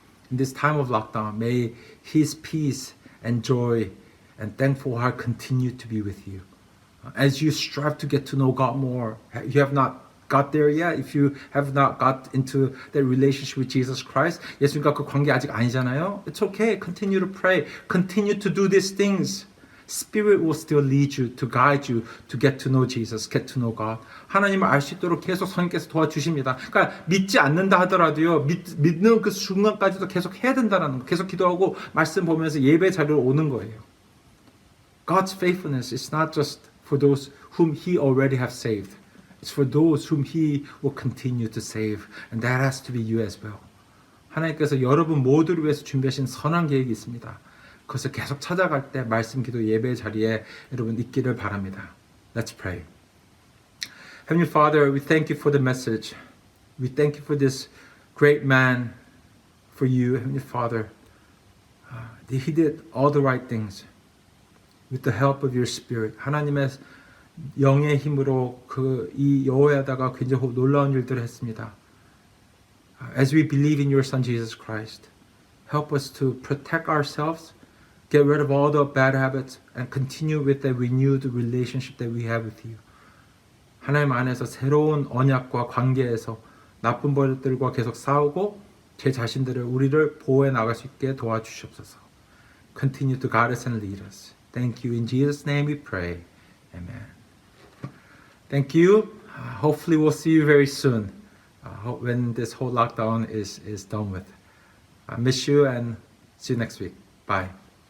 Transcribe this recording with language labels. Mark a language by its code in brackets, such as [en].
[en] In this time of lockdown, may His peace and joy and thankful heart continue to be with you. As you strive to get to know God more, you have not got there yet. If you have not got into that relationship with Jesus Christ, [ko] 예수님과 그 관계 아직 아니잖아요. [en] It's okay. Continue to pray. Continue to do these things. Spirit will still lead you, to guide you, to get to know Jesus, get to know God. [ko] 하나님을 알 수 있도록 계속 성령께서 도와주십니다. 그러니까 믿지 않는다 하더라도요, 믿는 그 순간까지도 계속 해야 된다는 거, 계속 기도하고 말씀 보면서 예배 자리로 오는 거예요. [en] God's faithfulness is not just for those whom He already have saved. It's for those whom He will continue to save. And that has to be you as well. [ko] 하나님께서 여러분 모두를 위해서 준비하신 선한 계획이 있습니다. 그것을 계속 찾아갈 때 말씀 기도 예배 자리에 여러분 있기를 바랍니다. [en] Let's pray. Heavenly Father, we thank you for the message. We thank you for this great man, for you, Heavenly Father. He did all the right things with the help of your Spirit. [ko] 하나님의 영의 힘으로 이 여호야다가 굉장히 놀라운 일들을 했습니다. [en] As we believe in your Son Jesus Christ, help us to protect ourselves, get rid of all the bad habits, and continue with the renewed relationship that we have with you. [ko] 하나님 안에서 새로운 언약과 관계에서 나쁜 버릇들과 계속 싸우고 제 자신들을 우리를 보호해 나갈 수 있게 도와주시옵소서. [en] Continue to guide us and lead us. Thank you. In Jesus' name we pray. Amen. Thank you. Hopefully we'll see you very soon when this whole lockdown is done with. I miss you and see you next week. Bye.